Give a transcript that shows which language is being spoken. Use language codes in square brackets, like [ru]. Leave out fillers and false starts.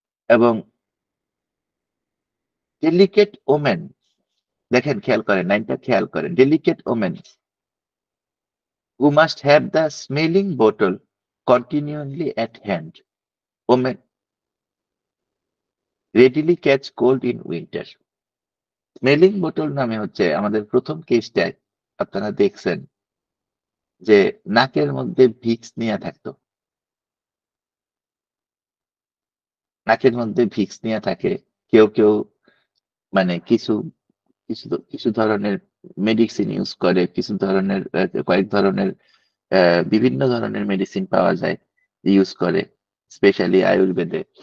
[en] এবং delicate women, [bn] দেখেন খেয়াল করেন লাইনটা, খেয়াল করেন, [en] Delicate women who must have the smelling bottle continually at hand. Women readily catch cold in winter. [bn] Smelling bottle নামে হচ্ছে আমাদের প্রথম কেসটায় আপনারা দেখছেন যে নাকের মধ্যে ভিক্স নিয়ে থাকতো, নাকের মধ্যে ভিক্স নিয়ে থাকে। কেউ কেউ মানে কিছু কিছু কিছু ধরনের মেডিসিন ইউজ করে, কিছু ধরনের কয়েক ধরনের বিভিন্ন ধরনের মেডিসিন পাওয়া যায়, ইউজ করে, স্পেশালি আয়ুর্বেদে।